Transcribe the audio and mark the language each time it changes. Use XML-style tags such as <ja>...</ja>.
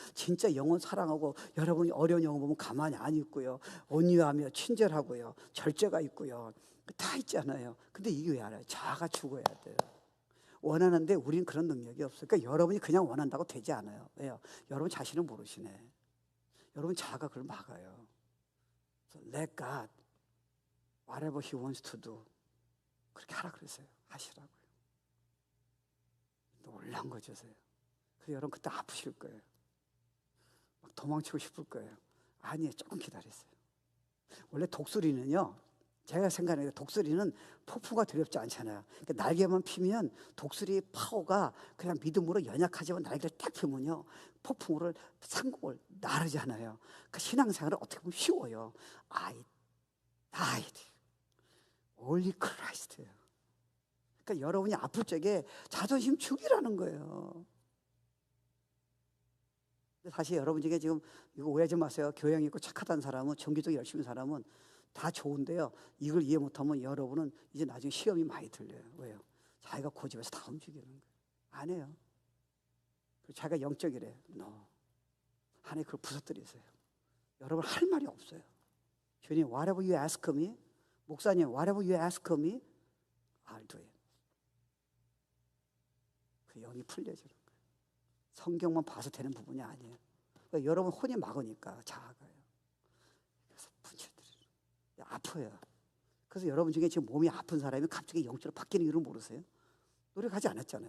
<ko>진짜 영혼 사랑하고, 여러분이 어려운 영혼 보면 가만히 안 있고요. 온유하며 친절하고요. 절제가 있고요. 다 있잖아요. 근데 이게 왜 알아요? 자아가 죽어야 돼요. 원하는데 우리는 그런 능력이 없어요. 그러니까 여러분이 그냥 원한다고 되지 않아요. 왜요? 여러분 자신을 모르시네. 여러분 자아가 그걸 막아요.</ko> <en>Let God whatever He wants to do,</en> <ko>그렇게 하라 그랬어요. 하시라고요. 놀란 거죠. 그래서 여러분 그때 아프실 거예요. 막 도망치고 싶을 거예요. 아니에요. 조금 기다렸어요. 원래 독수리는요, 제가 생각하는 게 독수리는 폭풍가 두렵지 않잖아요. 그러니까 날개만 피면 독수리의 파워가 그냥 믿음으로 연약하지만 날개를 딱 펴면요, 폭풍우를 상공을 나르잖아요. 그 신앙생활은 어떻게 보면 쉬워요.</ko> <en>I died. Only Christ예요.</en> <ko>그러니까 여러분이 아플 적에 자존심 죽이라는 거예요. 사실 여러분 중에 지금 이거 오해하지 마세요. 교양 있고 착하다는 사람은, 정기적으로 열심히 사람은 다 좋은데요, 이걸 이해 못하면 여러분은 이제 나중에 시험이 많이 들려요. 왜요? 자기가 고집해서 다 움직이는 거예요. 안 해요. 자기가 영적이래. 하나님 그걸 부서뜨리세요. 여러분 할 말이 없어요.</ko> <en>주님, whatever you ask me, 목사님, whatever you ask me, I'll do it.</en> <ko>그 영이 풀려지는 거예요. 성경만 봐서 되는 부분이 아니에요. 그러니까 여러분 혼이 막으니까 자아가요. 그래서 분출들어요. 아파요. 그래서 여러분 중에 지금 몸이 아픈 사람이 갑자기 영적으로 바뀌는 이유를 모르세요? 노력하지 않았잖아요.</ko>